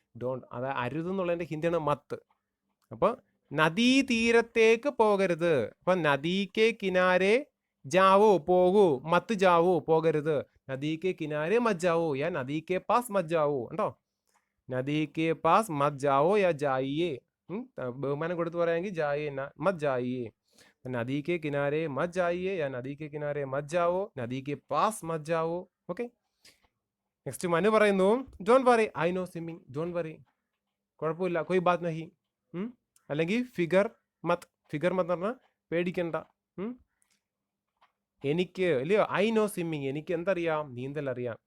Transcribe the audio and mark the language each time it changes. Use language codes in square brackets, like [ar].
[ml] Don't, അത് അരുത് എന്നുള്ളതിന്റെ ഹിന്ദിയാണ് മത്ത്. അപ്പൊ നദീ തീരത്തേക്ക് പോകരുത്. അപ്പൊ [hi] നദിക്ക് കിനാരെ ജാവോ, [ml] പോകൂ. [hi] മത്ത് ജാവോ, [ml] പോകരുത്. [hi] നദിക്ക് കിനാരെ മത് ജാവോ യാ നദിക്ക് പാസ് മത് ജാവോ. [ml] ഉണ്ടോ? [hi] നദിക്ക് പാസ് മത് ജാവോ യാ ജായിയേ. [ml] ബഹുമാനം കൊടുത്ത് പറയാമെങ്കിൽ [hi] ജായിയെ മത് ജായിയേ. नदी के किनारे मत जाइए या नदी के किनारे मत जाओ, नदी के पास मत जाओ. [ml] ഓക്കെ. [en] next Manu [ml] പറയുന്നു, [en] Don't worry, I know swimming. Don't worry, [ml] കുഴപ്പമില്ല, [hi] കൊയ് ബാത് നഹി. [ml] അല്ലെങ്കിൽ [hi] ഫിഗർ മത്. ഫിഗർ മത് [ml] പറഞ്ഞാൽ പേടിക്കണ്ട. എനിക്ക് ഇല്ലയോ, ഐ നോ സ്വിമ്മിങ്, എനിക്ക് എന്തറിയാം, നീന്തൽ അറിയാം.